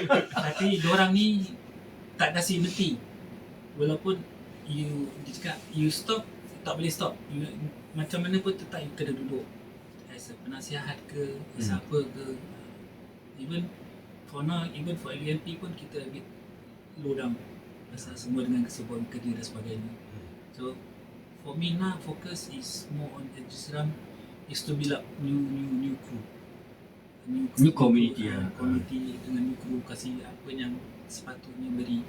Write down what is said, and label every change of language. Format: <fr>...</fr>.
<ms>Tapi diorang ni tak kasi berhenti. Walaupun dia cakap you stop, tak boleh stop. Macam mana pun tetap you kena duduk. As a penasihat ke, as apa ke.</ms> <en>Even for now, even for LNP pun kita a bit low down.</en> <ms>Pasal semua dengan kesibukan kerja dan sebagainya.</ms> <en>So for me now, focus is more on Seram is to build up new crew. New community lah.</en> <ms>Community dengan new crew, kasih apa yang sepatutnya beri.</ms>